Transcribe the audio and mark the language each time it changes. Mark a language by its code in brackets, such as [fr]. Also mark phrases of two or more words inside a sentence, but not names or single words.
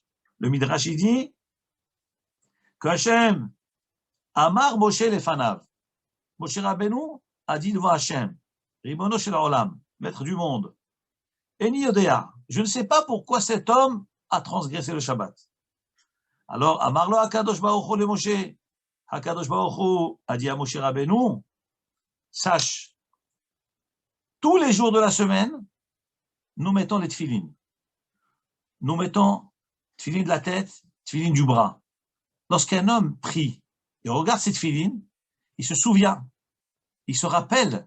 [fr] Le midrash, il dit que Hachem, [he] אמר משה לפניו. [fr] Moshe Rabbeinu a dit devant Hachem, [he] רבונו של עולם, [fr] maître du monde, [he] איני יודע, [fr] je ne sais pas pourquoi cet homme a transgressé le Shabbat. Alors, [he] אמר לו הקדוש ברוך הוא למשה, [fr] Hakadosh Baruch Hu a dit à Moshe Rabbeinu, sache, tous les jours de la semaine, nous mettons les tefilines. Nous mettons tefilines de la tête, tefilines du bras. Lorsqu'un homme prie et regarde cette tefilines, il se souvient, il se rappelle.